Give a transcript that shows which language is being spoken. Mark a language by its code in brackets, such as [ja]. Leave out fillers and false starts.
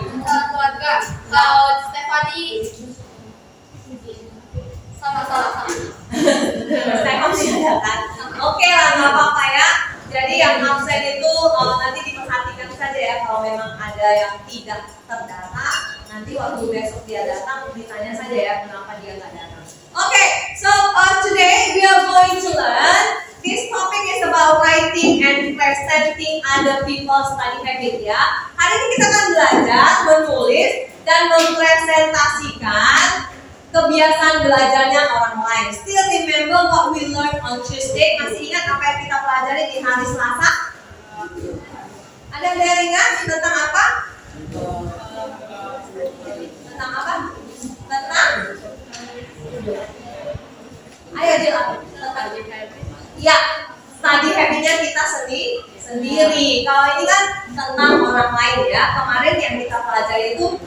[id] Keluarga. Kalau Stefani sama-sama. Stefan tidak kan? Oke lah, nggak apa-apa ya. Jadi yang absen itu nanti diperhatikan saja ya, kalau memang ada yang tidak terdata, nanti waktu besok dia datang ditanya saja ya kenapa dia nggak datang. [en] Oke, so today we are going to learn. This topic is about writing and presenting other people's study habit ya. [id] Hari ini kita akan belajar menulis dan mempresentasikan kebiasaan belajarnya orang lain. [en] Still remember what we learned on Tuesday? [id] Masih ingat apa yang kita pelajari di hari Selasa? Ada yang ingat tentang apa? Tentang apa? Tentang? Ayo jelas. Tentang? Ya, study habitnya kita sendiri. Kalau ini kan tentang orang lain ya. Kemarin yang kita pelajari itu